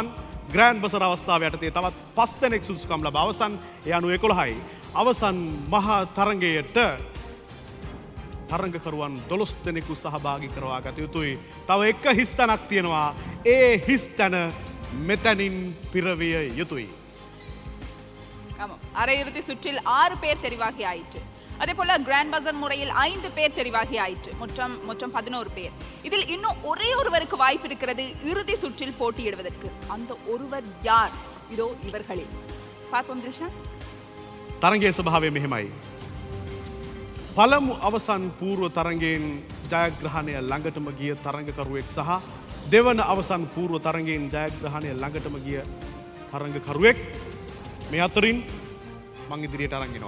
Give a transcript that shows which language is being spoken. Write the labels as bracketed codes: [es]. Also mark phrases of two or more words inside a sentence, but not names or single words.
[en] grand buzzer [si] අවස්ථාව යටතේ තවත් 5 දෙනෙක් සුදුසුකම් ලබා අවසන්. ඒ අනුව 11යි. අවසන් මහා තරගයට තරගකරුවන් 12 දෙනෙකු සහභාගී කරවා ගත යුතුයි. තව එක හිස්තැනක් තියෙනවා. ඒ හිස්තැන මෙතනින් පිරවිය யுතුයි. [ta] அரையிறுதி சுற்றில் 6 பேர் தெரிவாகி ஆயிற்று. அதே போல [en] grand buzzer [ta] முறையில் 5 பேர் தெரிவாகி ஆயிற்று. மொத்தம் 11 பேர். இதில் இன்னும் ஒரே ஒருவருக்கு வாய்ப்பு இருக்கிறது இறுதி சுற்றில் போட்டியிடுவதற்கு. அந்த ஒருவர் யார்? இதோ இவர்களே. பார்ப்போம் திரிஷா. [si] තරගයේ ස්වභාවය මෙහෙමයි. පළමු අවසන් පූර්ව තරගයෙන් ජයග්‍රහණය ළඟටම ගිය තරගකරුවෙක් සහ දෙවන අවසන් පූර්ව තරගයෙන් ජයග්‍රහණය ළඟටම ගිය තරගකරුවෙක් මේ අතරින් මං ඉදිරියට අරන් එනවා.